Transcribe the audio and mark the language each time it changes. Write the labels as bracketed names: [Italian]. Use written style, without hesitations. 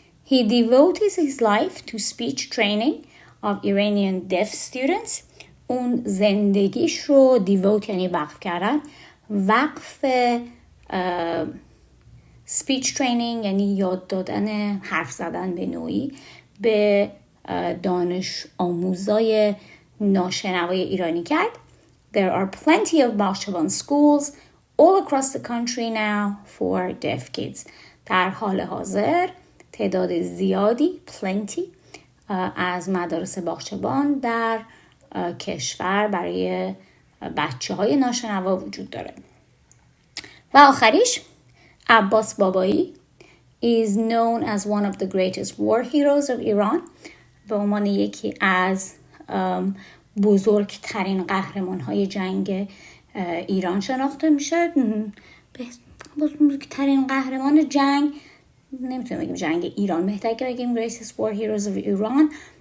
[English] He devotes his life to speech training of Iranian deaf students. [Persian] اون زندگیش رو devote یعنی وقف کردن، وقف speech training یعنی یاد دادن حرف زدن به نوعی به دانش آموزای ناشنوای ایرانی کرد. [English] There are plenty of Baghchaban schools all across the country now for deaf kids. [Persian] در حال حاضر تعداد زیادی plenty از مدارس باغچبان در کشور برای بچه های ناشنوا وجود داره. و آخریش عباس بابایی [English] is known as one of the greatest war heroes of Iran. [Persian] به عنوان یکی از بزرگترین قهرمان‌های جنگ ایران شناخته میشه. بزرگترین قهرمان جنگ نمیتونم بگیم جنگ ایران، بهتره که بگیم [English] greatest war heroes of Iran.